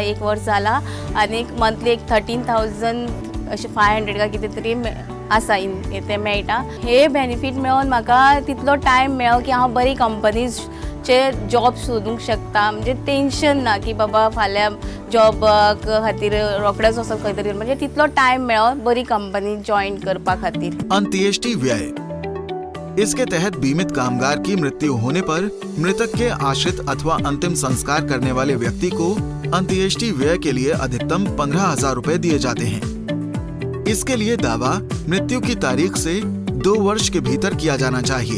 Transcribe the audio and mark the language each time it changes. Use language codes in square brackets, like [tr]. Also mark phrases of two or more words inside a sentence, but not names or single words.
[kok] 1 वर्स जाला आनी मंथली एक 13,500 काय कितें तरी आसा ते मेळटा। हे बेनिफीट मेळोन म्हाका तितलो टायम मेळ्ळो की हांव बरी कंपनीचे जॉब सोदूंक शकता। म्हणजे टेन्शन ना की बाबा फाल्यां जॉबाक खातीर रोखडेच वचप खंय तरी, म्हणजे तितलो टायम मेळ्ळो बरी [en] company join [kok] करपा खातीर। [hi] अंत्येष्टि व्यय। इसके तहत बीमित कामगार की मृत्यु होने पर मृतक के आश्रित अथवा अंतिम संस्कार करने वाले व्यक्ति को अंत्येष्टि व्यय के लिए अधिकतम 15,000 रुपए दिए जाते हैं। इसके लिए दावा मृत्यु की तारीख से 2 वर्ष के भीतर किया जाना चाहिए।